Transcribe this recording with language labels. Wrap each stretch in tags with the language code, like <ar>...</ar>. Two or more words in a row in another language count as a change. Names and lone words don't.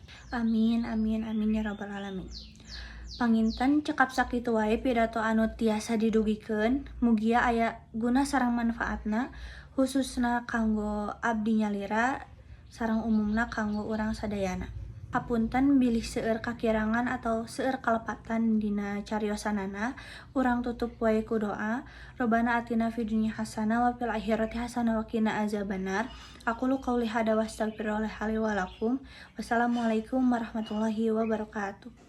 <ar>آمين آمين آمين يا رب العالمين.</ar> <su>Panginten cekap sakitu wae pidato anu tiasa didugikeun, mugia aya guna sareng manfaatna khususna kanggo abdi nyalira sareng umumna kanggo urang sadayana. Hapunten bilih seueur kakirangan atau seueur kalepatan dina cariosanana, urang tutup wae ku doa.</su> <ar>ربنا آتنا في الدنيا حسنة وفي الآخرة حسنة وقنا عذاب النار. أقول قولي هذا وأستغفر الله لي ولكم. والسلام عليكم ورحمة الله وبركاته.</ar>